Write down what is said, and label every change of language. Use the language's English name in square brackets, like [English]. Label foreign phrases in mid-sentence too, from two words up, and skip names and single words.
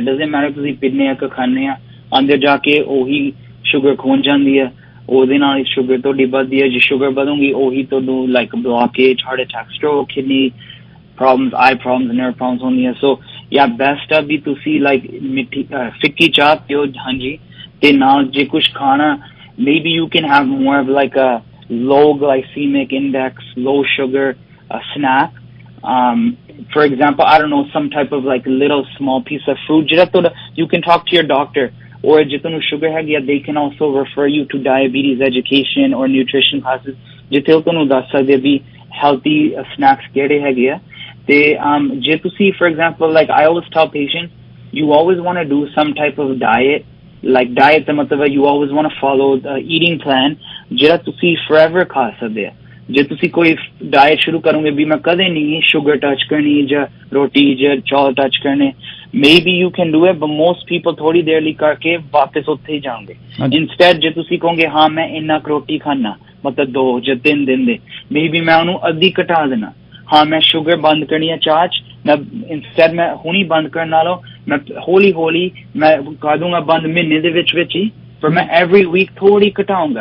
[English] doesn't matter [Punjabi] ਤੁਸੀਂ ਪੀਂਦੇ ਆ ਕਿ ਖਾਂਦੇ ਆ, ਅੰਦਰ ਜਾ ਕੇ ਉਹੀ ਸ਼ੂਗਰ ਖੁੰਝ ਜਾਂਦੀ ਹੈ, ਉਹਦੇ ਨਾਲ ਸ਼ੂਗਰ ਤੁਹਾਡੀ ਵੱਧਦੀ ਹੈ। ਜੇ ਸ਼ੂਗਰ ਵਧੂਗੀ ਉਹੀ ਤੁਹਾਨੂੰ [English] like blockage, heart attack, stroke, kidney problems, eye problems, nerve problems [Punjabi] ਹੁੰਦੀਆਂ। ਸੋ ਜਾਂ ਬੈਸਟ ਆ ਵੀ ਤੁਸੀਂ ਲਾਈਕ ਮਿੱਠੀ ਫਿੱਕੀ ਚਾਹ ਪੀਓ। ਹਾਂਜੀ, ਤੇ ਨਾਲ ਜੇ ਕੁਛ ਖਾਣਾ, [English] maybe you can have more of like a low glycemic index, low sugar snack. For example, I don't know, some type of like little small piece of fruit. You can talk to your doctor, or [Punjabi] ਜੇ ਤੁਹਾਨੂੰ [English] sugar [Punjabi] ਹੈਗੀ ਆ, [English] they can also refer you to diabetes education or nutrition classes, [Punjabi] ਜਿੱਥੇ ਉਹ ਤੁਹਾਨੂੰ ਦੱਸ ਸਕਦੇ ਵੀ [English] healthy snacks [Punjabi] ਕਿਹੜੇ ਹੈਗੇ ਆ। ਤੇ ਜੇ ਤੁਸੀਂ [English] for example, like I always tell patients, you always want to do some type of diet. Like diet [Punjabi] ਦਾ ਮਤਲਬ ਹੈ [English] you always want to follow the eating plan [Punjabi] ਜਿਹੜਾ ਤੁਸੀਂ [English] forever [Punjabi] ਖਾ ਸਕਦੇ ਆ। ਜੇ ਤੁਸੀਂ ਕੋਈ ਡਾਇਟ ਸ਼ੁਰੂ ਕਰੋਗੇ ਵੀ ਮੈਂ ਕਦੇ ਨਹੀਂ ਸ਼ੂਗਰ ਟੱਚ ਕਰਨੀ ਜਾਂ ਰੋਟੀ ਜਾਂ ਚੌਲ ਟੱਚ ਕਰਨੇ, [English] maybe you can do it, but most people [Punjabi] ਥੋੜੀ ਦੇਰ ਲਈ ਕਰਕੇ ਵਾਪਸ ਉੱਥੇ ਹੀ ਜਾਣਗੇ। Instead ਜੇ ਤੁਸੀਂ ਕਹੋਗੇ ਹਾਂ ਮੈਂ ਇੰਨਾ ਰੋਟੀ ਖਾਣਾ, ਮਤਲਬ 2 ਜਾਂ 3 ਦਿਨ ਦੇ, maybe ਮੈਂ ਉਹਨੂੰ ਅੱਧੀ ਘਟਾ ਦੇਣਾ। ਹਾਂ ਮੈਂ ਸ਼ੂਗਰ ਬੰਦ ਕਰਨੀ ਹੈ ਚਾਹ 'ਚ, ਮੈਂ ਇੰਸਟੈਡ ਮੈਂ ਹੁਣੀ ਬੰਦ ਕਰਨ ਨਾਲੋਂ ਮੈਂ ਹੌਲੀ ਹੌਲੀ ਮੈਂ ਕਰ ਦੂੰਗਾ ਬੰਦ ਮਹੀਨੇ ਦੇ ਵਿੱਚ ਹੀ, ਪਰ ਮੈਂ [English] every week [Punjabi] ਥੋੜੀ ਘਟਾਉਂਗਾ।